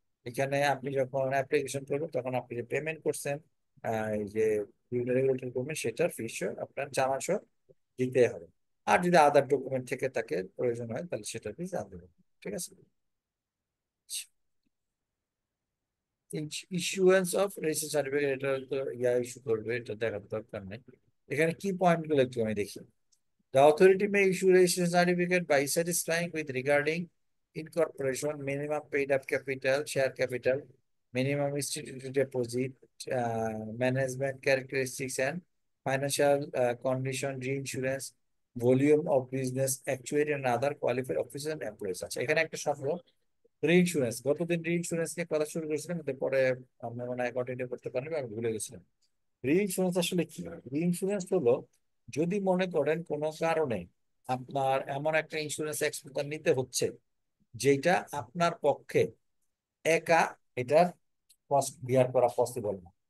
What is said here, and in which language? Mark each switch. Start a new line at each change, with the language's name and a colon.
Bangla: এখানে আপনি যখন অ্যাপ্লিকেশন করবেন, তখন আপনি যে পেমেন্ট করছেন, এই যে রেগুলেটরি পেমেন্ট, সেটার ফিস আপনার জানাসহ দিতে হবে। আর যদি আদার ডকুমেন্ট থেকে তাকে প্রয়োজন হয়, তাহলে সেটার ফিস আনতে হবে। ঠিক আছে। ইস্যুয়েন্স অফ রেজিস্ট্রেশন সার্টিফিকেট, এটা তো ইয়া ইস্যু করবে, এটা দেখার দরকার নেই। এখানে কি পয়েন্ট গুলো একটু আমি দেখি।
English: The authority may issue registration certificate by satisfying with regarding incorporation, minimum paid up capital, share capital, minimum instituted deposit, management characteristics and financial condition, reinsurance, volume of business, actuary and other qualified officers and employees।
Bangla: আচ্ছা, এখানে একটা শর্ত, reinsurance. গতদিন reinsurance নিয়ে কথা শুরু করেছিলাম, কিন্তু পরে আমরা মনে হয় কন্টিনিউ করতে পারবো, আমি ভুলে গেছিলাম। রিইন্স্যুরেন্স আসলে কি? রিইন্স্যুরেন্স হলো, যদি মনে করেন কোনো কারণে আপনার এমন একটা ইন্স্যুরেন্স এক্সপোজার নিতে হচ্ছে যেটা আপনার পক্ষে একা এটার কস্ট বিয়ার করা পসিবল না।